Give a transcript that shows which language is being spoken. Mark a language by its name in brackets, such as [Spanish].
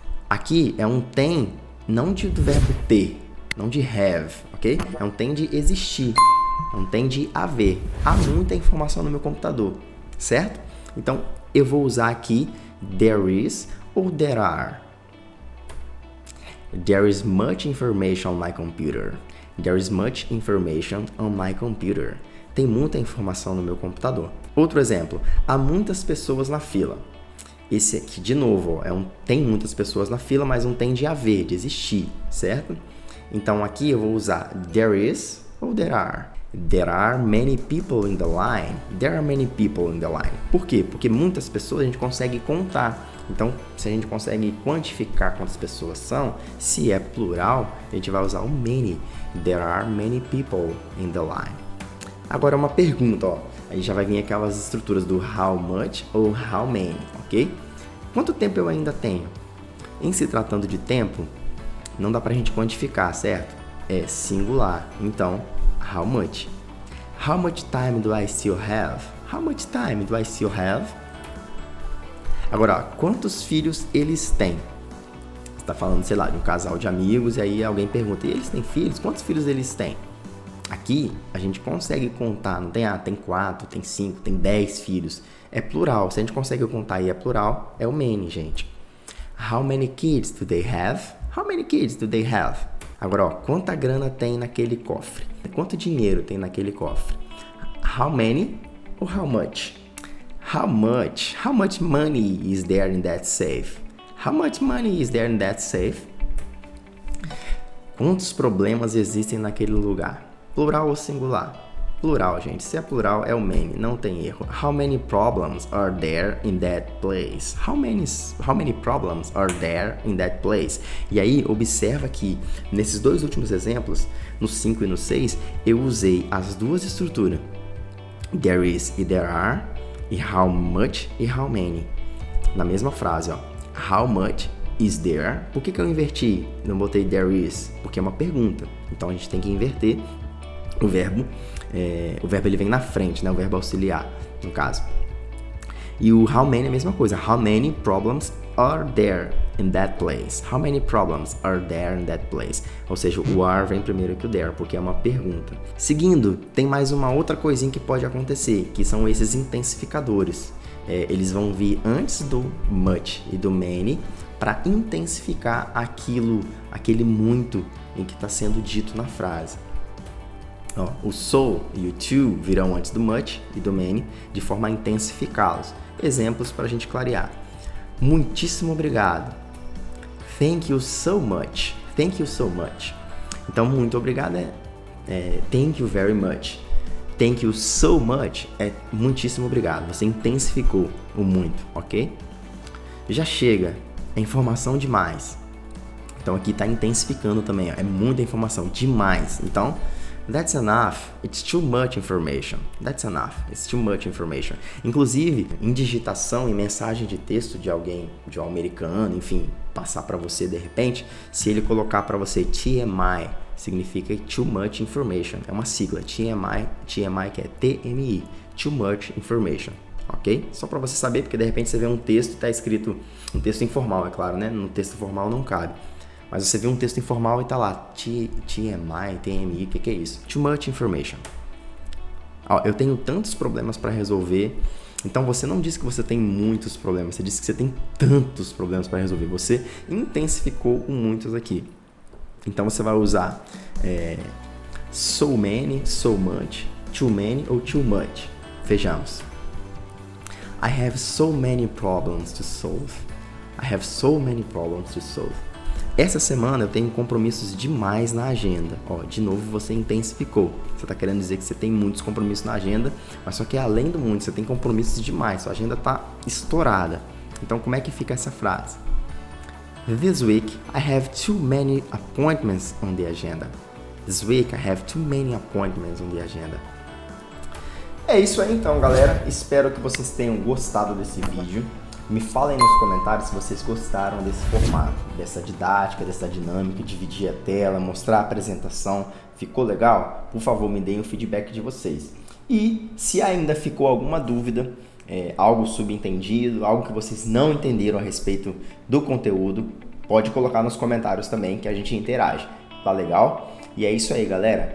[Portuguese] Aqui é um tem, não do verbo ter, não de have, ok? É um tem de existir, é um tem de haver. Há muita informação no meu computador, certo? Então, eu vou usar aqui [English] there is [Portuguese] ou [English] there are. There is much information on my computer. There is much information on my computer. [Portuguese] Tem muita informação no meu computador. Outro exemplo, há muitas pessoas na fila. Esse aqui, de novo, ó, tem muitas pessoas na fila, mas não tem de haver, de existir, certo? Então aqui eu vou usar [English] there is [Portuguese] ou [English] there are. There are many people in the line. There are many people in the line. [Portuguese] Por quê? Porque muitas pessoas a gente consegue contar. Então, se a gente consegue quantificar quantas pessoas são, se é plural, a gente vai usar o many. [English] There are many people in the line. [Portuguese] Agora uma pergunta, ó. Aí já vai vir aquelas estruturas do [English] how much [Portuguese] ou [English] how many, [Portuguese] ok? Quanto tempo eu ainda tenho? Em se tratando de tempo, não dá pra gente quantificar, certo? É singular, então, [English] how much? How much time do I still have? How much time do I still have? [Portuguese] Agora, ó, quantos filhos eles têm? Você tá falando, sei lá, de um casal de amigos, e aí alguém pergunta, e eles têm filhos? Quantos filhos eles têm? Aqui a gente consegue contar, não tem, tem 4, tem 5, tem 10 filhos. É plural, se a gente consegue contar e é plural, é o many, gente. [English] How many kids do they have? How many kids do they have? [Portuguese] Agora, ó, quanta grana tem naquele cofre? Quanto dinheiro tem naquele cofre? [English] How many ou how much? How much? How much money is there in that safe? How much money is there in that safe? [Portuguese] Quantos problemas existem naquele lugar? Plural ou singular? Plural, gente. Se é plural, é o many, não tem erro. [English] How many problems are there in that place? How many problems are there in that place? [Portuguese] E aí, observa que nesses dois últimos exemplos, no 5 e no 6, eu usei as duas estruturas. [English] There is [Portuguese] e [English] there are, e how much e how many. [Portuguese] Na mesma frase, ó. [English] How much is there? [Portuguese] Por que eu inverti? Não botei there is? Porque é uma pergunta. Então a gente tem que inverter o verbo. O verbo ele vem na frente, né? O verbo auxiliar, no caso. E o how many é a mesma coisa. [English] How many problems are there in that place? How many problems are there in that place? [Portuguese] Ou seja, o are vem primeiro que o there, porque é uma pergunta. Seguindo, tem mais uma outra coisinha que pode acontecer, que são esses intensificadores. Eles vão vir antes do much e do many para intensificar aquele muito em que está sendo dito na frase. Ó, o so e o to virão antes do much e do many de forma a intensificá-los. Exemplos para a gente clarear. Muitíssimo obrigado. [English] Thank you so much. Thank you so much. [Portuguese] Então, muito obrigado é [English] thank you very much. Thank you so much [Portuguese] é muitíssimo obrigado. Você intensificou o muito, ok? Já chega. É informação demais. Então, aqui está intensificando também. Ó, é muita informação. Demais. Então, [English] that's enough. It's too much information. That's enough. It's too much information. [Portuguese] Inclusive, em digitação, em mensagem de texto de alguém, de um americano, enfim, passar para você de repente, se ele colocar para você TMI, significa [English] too much information. [Portuguese] É uma sigla. TMI que é TMI. [English] Too much information. [Portuguese] Ok? Só para você saber, porque de repente você vê um texto e está escrito, um texto informal, é claro, né? No texto formal não cabe. Mas você vê um texto informal e tá lá, TMI, TMI, o que é isso? [English] Too much information. [Portuguese] Ó, eu tenho tantos problemas para resolver. Então você não disse que você tem muitos problemas, você disse que você tem tantos problemas para resolver. Você intensificou com muitos aqui. Então você vai usar [English] so many, so much, too many [Portuguese] ou [English] too much. [Portuguese] Vejamos. [English] I have so many problems to solve. I have so many problems to solve. [Portuguese] Essa semana eu tenho compromissos demais na agenda. Ó, de novo você intensificou. Você está querendo dizer que você tem muitos compromissos na agenda, mas só que além do muito, você tem compromissos demais. Sua agenda está estourada. Então como é que fica essa frase? [English] This week I have too many appointments on the agenda. This week I have too many appointments on the agenda. [Portuguese] É isso aí então, galera. Espero que vocês tenham gostado desse vídeo. Me falem nos comentários se vocês gostaram desse formato, dessa didática, dessa dinâmica, dividir a tela, mostrar a apresentação. Ficou legal? Por favor, me deem o feedback de vocês. E se ainda ficou alguma dúvida, algo subentendido, algo que vocês não entenderam a respeito do conteúdo, pode colocar nos comentários também que a gente interage. Tá legal? E é isso aí, galera.